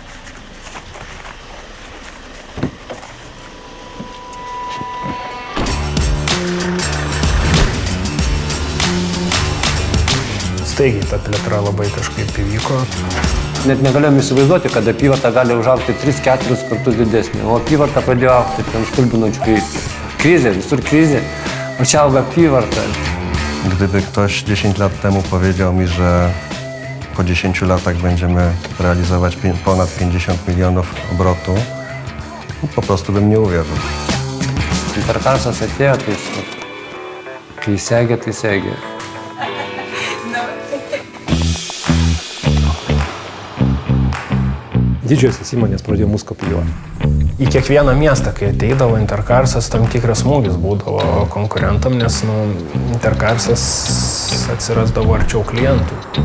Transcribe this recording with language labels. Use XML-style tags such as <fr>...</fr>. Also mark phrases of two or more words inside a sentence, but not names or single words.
<lt>Staigiai ta plėtra labai kažkaip įvyko. Net negalėjom įsivaizduoti, kad apyvarta gali užaugti 3-4 kartus didesnį. O apyvarta pradėjo augti ten stulbinančių greičių. Krizė, visur krizė, o čia auga apyvarta.</lt> <pl>Gdyby ktoś 10 lat temu powiedział mi, że po 10 latach będziemy realizować ponad 50 milionów obrotu, po prostu bym nie uwierzył.</pl> <lt>Interkarsas atėjo, tai kai segė, tai segė. Didžiosios įmonės pradėjo mus kopijuoti. Į kiekvieną miestą, kai ateidavo Interkarsas, tam tikras smūgis būdavo konkurentam, nes Interkarsas atsirasdavo arčiau klientų.</lt>